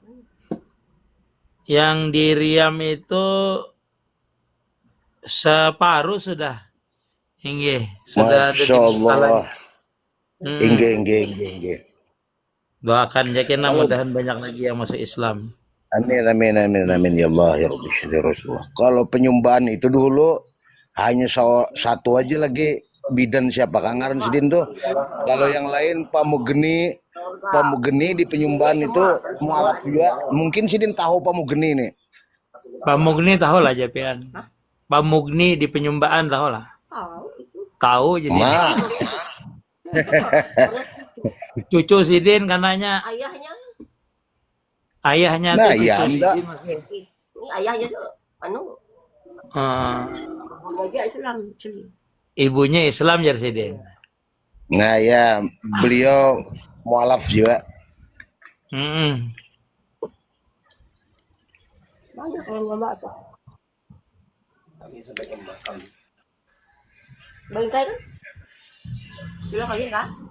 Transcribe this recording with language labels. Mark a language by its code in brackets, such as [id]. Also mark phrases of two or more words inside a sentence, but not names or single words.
[bjn] Yang di Riam itu separuh sudah. Inggih, sudah ada di [ar] Masya Allah. [bjn] masalah. Inge. Doakan yakin mudahan banyak lagi yang masuk Islam. [ar] Amin ya Allah ya Rabbi syukur Rasulullah. [bjn] Kalau penyumbahan itu dulu hanya satu aja lagi bidan siapa Kangaran Sidin tuh. Kalau yang lain Pamugeni di penyumbahan itu mualaf juga. Mungkin Sidin tahu Pamugeni nih. Pamugni tahu lah Japian. Pamugni di penyumbaan tahu lah. Tahu jadi. Nah, Cucu Sidin kananya Ayahnya, ayahnya Nah, tuh cucu iya, Anda. Sidin. ini ayahnya tuh, anu, dia Islam. Cili. Ibunya Islam jar Sidin. nah ya beliau mualaf juga. Banyak orang ngomong apa? Bangkai kan? Sudah kali kan?